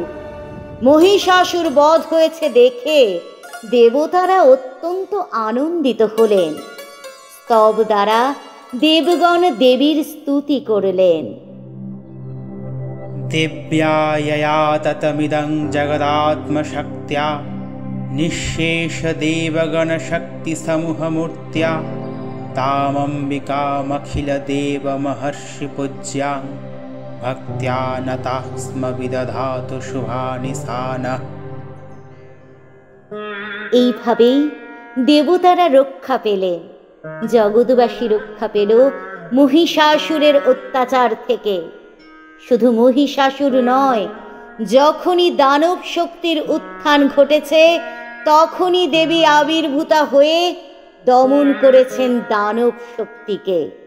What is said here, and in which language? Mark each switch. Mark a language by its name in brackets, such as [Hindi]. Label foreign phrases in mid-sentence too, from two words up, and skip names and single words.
[Bangla] মহিষাসুর বধ হয়েছে দেখে দেবতারা অত্যন্ত আনন্দিত হলেন। স্তব দ্বারা দেবগণ দেবীর স্তুতি করলেন। [Sanskrit] দেব্যা ইয়া ততমিদং জগদাত্মশক্ত্যা निःशेषदेवगणशक्तिसमूहमूर्त्या तामम्बिकामखिलदेवमहर्षिपूज्यां भक्त्या नताः स्म विदधातु शुभानि सानः। [Bangla] এইভাবেই দেবতারা রক্ষা পেলেন, জগৎবাসী রক্ষা পেল মহিষাসুরের অত্যাচার থেকে। শুধু মহিষাসুর নয়, যখনই দানব শক্তির উত্থান ঘটেছে তখনই দেবী আবির্ভূতা হয়ে দমন করেছেন দানব শক্তিকে।